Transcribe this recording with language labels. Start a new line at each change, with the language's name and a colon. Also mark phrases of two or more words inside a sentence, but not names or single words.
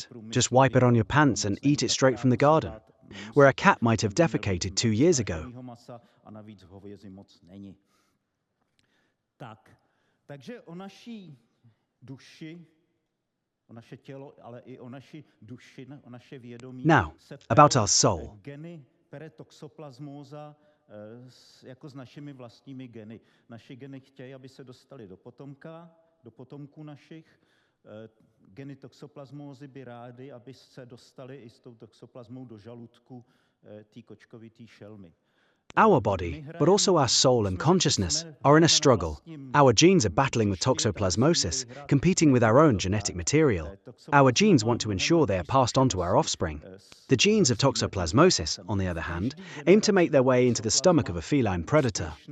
English: Just wipe it on your pants and eat it straight from the garden, where a cat might have defecated 2 years ago. Now, about our soul.
Czech: Jako s našimi vlastními geny. Naše geny chtějí, aby se dostali do potomků našich. Geny toxoplasmózy by rády, aby se dostali i s tou toxoplasmou do žaludku té kočkovité šelmy.
English: Our body, but also our soul and consciousness, are in a struggle. Our genes are battling with toxoplasmosis, competing with our own genetic material. Our genes want to ensure they are passed on to our offspring. The genes of toxoplasmosis, on the other hand, aim to make their way into the stomach of a feline predator.